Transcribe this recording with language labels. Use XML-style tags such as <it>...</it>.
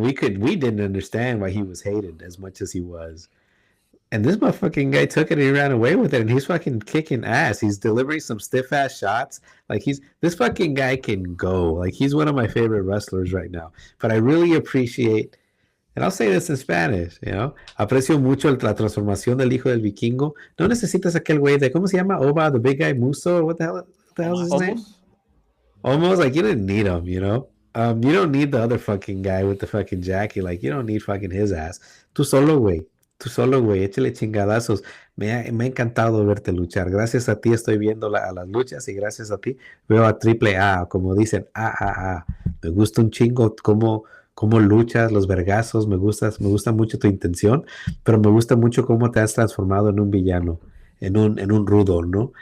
<en>We didn't understand why he was hated as much as he was, and this motherfucking guy took it and he ran away with it, and he's fucking kicking ass. He's delivering some stiff ass shots. Like this fucking guy can go. Like he's one of my favorite wrestlers right now. But I really appreciate. And I'll say this in Spanish.</en> <es>Aprecio mucho la transformación del hijo del vikingo. No necesitas aquel güey de, ¿cómo se llama?</es> <en>Oba, the big guy, Muso, what the hell's his Omos. name? Almost. Almost like you didn't need him. You don't need the other fucking guy with the fucking jacket. Like you don't need fucking his ass.</en> <es>Tú solo, güey. Tú solo, güey. Échale chingadazos. Me ha encantado verte luchar. Gracias a ti estoy viendo a las luchas y gracias a ti veo a Triple A, como dicen, A. Me gusta un chingo cómo luchas, los vergazos, me gusta mucho tu intención, pero me gusta mucho cómo te has transformado en un villano, en un rudo, ¿no?</es>